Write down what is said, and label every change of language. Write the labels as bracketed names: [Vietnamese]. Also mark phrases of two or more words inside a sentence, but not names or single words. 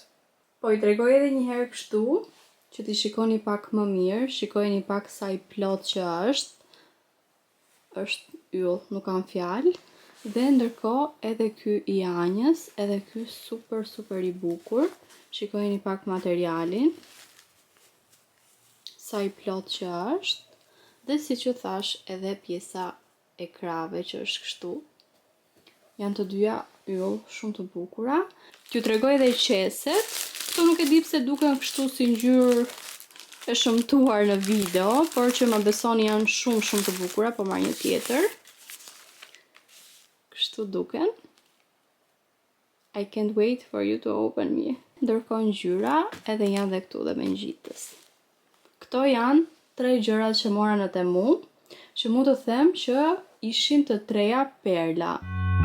[Albanian] Po i tregoj edhe një herë kështu, që t'i shikoni pak më mirë, shikojeni pak sa i plot që është yll, nuk kam fjalë, dhe ndërkohë edhe ky i anjës, edhe ky super i bukur, shikojeni pak materialin, sa i plot që është, dhe si që thash edhe pjesa e krave që është kështu, janë të dyja yll shumë të bukura. T'ju tregoj edhe qeset. Këto nuk e di pse duken kështu si ngjyrë e shëmtuar në video, por që më besoni janë shumë të bukura, po marr një tjetër. Kështu duken. [English] I can't wait for you to open me. [Albanian] Ndërkohë ngjyra edhe janë dhe këtu dhe me ngjitës. Këto janë 3 gjërat që mora në Temu, që mund të them që ishin të treja perla.